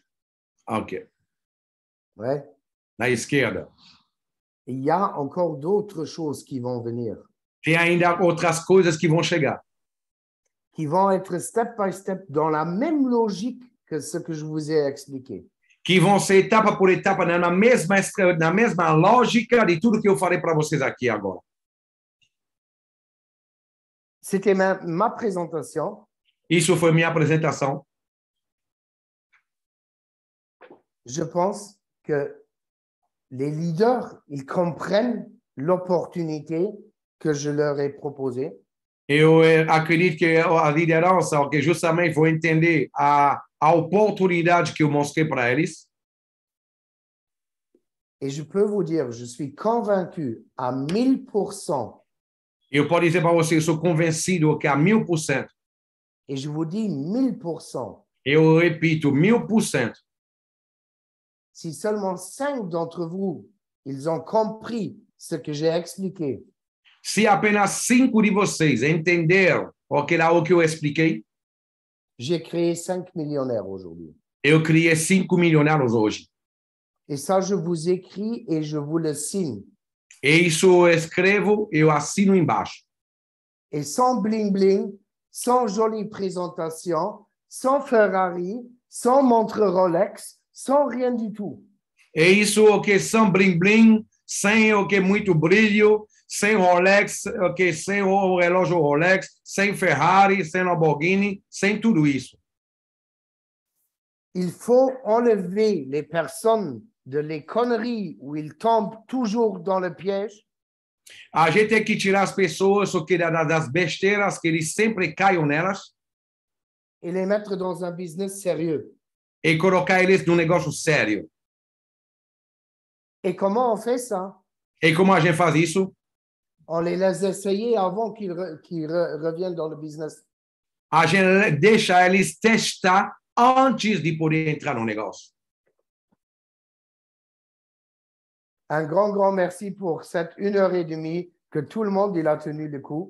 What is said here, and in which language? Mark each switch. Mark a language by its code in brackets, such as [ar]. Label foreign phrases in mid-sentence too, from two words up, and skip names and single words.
[fr] Ok. Ouais. [pt] Na esquerda. [fr] Il y a encore d'autres choses qui vont venir. [pt] Tem ainda outras coisas que vão chegar. [fr] Qui vont être [en] step by step [fr] dans la même logique que ce que je vous ai expliqué. [pt] Que vão ser etapa por etapa na mesma lógica de tudo que eu falei para vocês aqui agora. [fr] C'était ma présentation. [pt] Isso foi minha apresentação. [fr] Je pense que les leaders, ils comprennent l'opportunité que je leur ai proposée. [pt] Eu acredito que a liderança, que justamente vou entender a oportunidade que eu mostrei para eles. [fr] Et je peux vous dire, je suis convaincu à 1000%. [pt] Eu posso dizer para vocês, eu sou convencido que a 1000%. [fr] Et je vous dis 1000%. [pt] Eu repito, 1000%. [fr] Si seulement 5 d'entre vous, ils ont compris ce que j'ai expliqué. [pt] Se apenas 5 de vocês entenderam o que eu expliquei, [fr] j'ai créé 5 millionnaires aujourd'hui. [pt] Eu criei 5 milionários hoje. [fr] Et ça, je vous écris et je vous le signe. [pt] E isso eu escrevo, eu assino embaixo. [fr] Et sans bling-bling, sans jolie présentation, sans Ferrari, sans montre Rolex, sans rien du tout. [pt] É isso o que são bling-bling, sem o que muito brilho, sem Rolex, ok, sem o relógio Rolex, sem Ferrari, sem Lamborghini, sem tudo isso. [fr] Il faut enlever les personnes de les conneries où ils tombent toujours dans le piège [pt] A gente tem que tirar as pessoas das besteiras que eles sempre caem nelas [fr] et les mettre dans un business sérieux. [pt] e colocar eles num negócio sério. [fr] Et comment on fait ça? [pt] E como a gente faz isso? [fr] On les laisse essayer avant qu'ils reviennent dans le business. [pt] A gente deixa eles testar antes de poder entrar no negócio. [fr] Un grand merci pour cette 1h30 que tout le monde il a tenu le coup.